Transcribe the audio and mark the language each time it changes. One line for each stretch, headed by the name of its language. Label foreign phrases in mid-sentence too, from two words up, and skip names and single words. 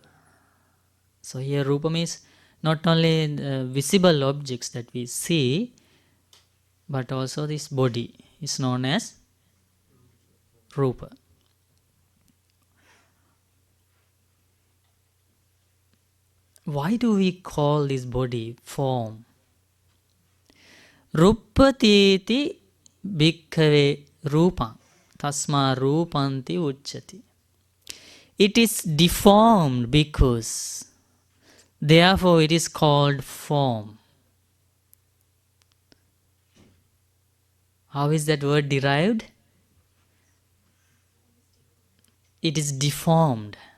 English: So here Rupa means not only visible objects that we see, but also this body is known as Rupa. Why do we call this body form?
Pali: Ruppatiti bhikkhave rupam tasma rupanti uchchati.
English: It is deformed because, therefore it is called form. How is that word derived? It is deformed.